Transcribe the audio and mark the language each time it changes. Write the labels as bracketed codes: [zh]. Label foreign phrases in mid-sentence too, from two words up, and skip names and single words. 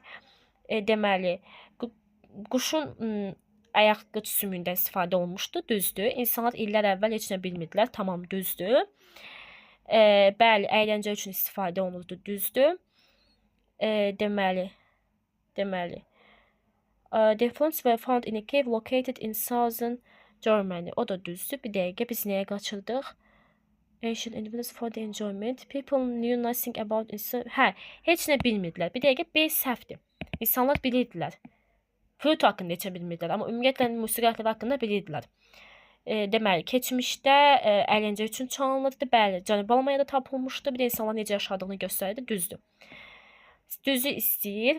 [az] Deməli, quşun ayaq qıç sümüyündən istifadə olmuşdu, düzdür. İnsanlar illər əvvəl heç nə bilmirdilər, tamam, düzdür. Bəli, əyləncə üçün istifadə olunurdu, düzdür. Deməli, [en] The phones were found in a cave located in southern Germany. [az] O da düzdür. Bir dəqiqə biz nəyə qaçırdıq? [en] Ancient individuals for the enjoyment. People knew nothing about it. [az] Hə, heç nə bilmirdilər. Bir dəqiqə B səhvdir. İnsanlar bilirdilər. Flüt haqqında heç nə bilmirdilər, amma ümumiyyətlə musiqi alətləri haqqında bilirdilər. Deməli, keçmişdə əyləncə üçün çalınırdı. Bəli, Cənubi Almaniyada tapılmışdı. Bir də insanlar necə yaşadığını göstərirdi. Düzdür. Düzü istəyir.